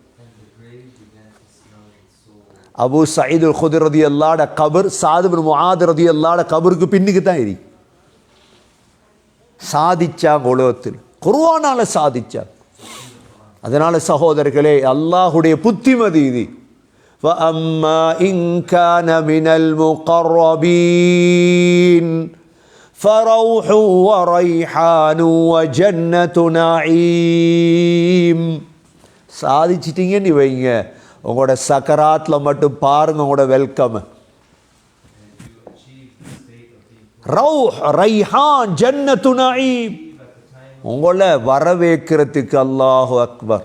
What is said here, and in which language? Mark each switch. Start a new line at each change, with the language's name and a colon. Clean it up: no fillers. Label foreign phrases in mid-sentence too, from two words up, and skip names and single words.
Tamil: அபு சயீதுல் குத்ரி
Arabic: رضي الله عنه
Tamil: கபர் சஅத் பின் முஆத்
Arabic: رضي الله عنه
Tamil: கபருக்கு பின்னுக்கு தான் இருக்கு. சாதிச்சாங்க உலகத்தில், குர்ஆனால சாதிச்சாங்க. அதனால சகோதரர்களே, அல்லாஹுடைய புத்திமதி இது.
Arabic: فَأَمَّا إِنْ كَانَ مِنَ الْمُقَرَّبِينَ فَرَوْحٌ وَرَيْحَانٌ وَجَنَّةُ نَعِيمٍ.
Tamil: சாதிச்சிட்டீங்கன்னு வைங்க, உங்களோட சக்கராத்ல மட்டும் பாருங்க உங்களோட வெல்கம்.
Arabic: روح وريحان وجنة نعيم.
Tamil: உங்களை வரவேற்கிறதுக்கு
Arabic: الله أكبر.